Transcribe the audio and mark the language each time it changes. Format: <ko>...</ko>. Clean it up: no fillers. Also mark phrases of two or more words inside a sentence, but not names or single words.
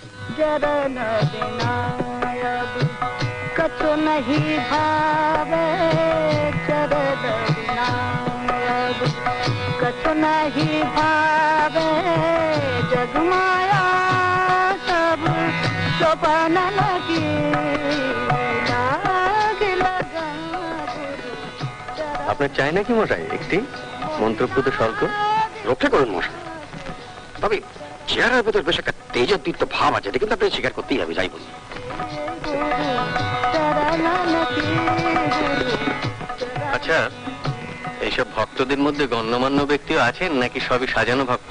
<hi>चरण बिना अब कछु नहीं भावे चरण बिना अब कछु नहीं भावे जगमाया सब सोपान लगी लाग लगा</hi> <bn>আপনার চাই নাকি মশাই একটি মন্ত্রপ্রুত স্বর্গ? রক্ষা করুন মশাই, তবে চেহারার ভেতর বেশ একটা তেজোদ্দীপ্ত ভাব আছে, এটা কিন্তু আপনাকে স্বীকার করতেই হবে, যাই বলুন। আচ্ছা, এইসব ভক্তদের মধ্যে গণ্যমান্য ব্যক্তিও আছেন নাকি সবই সাজানো ভক্ত?</bn>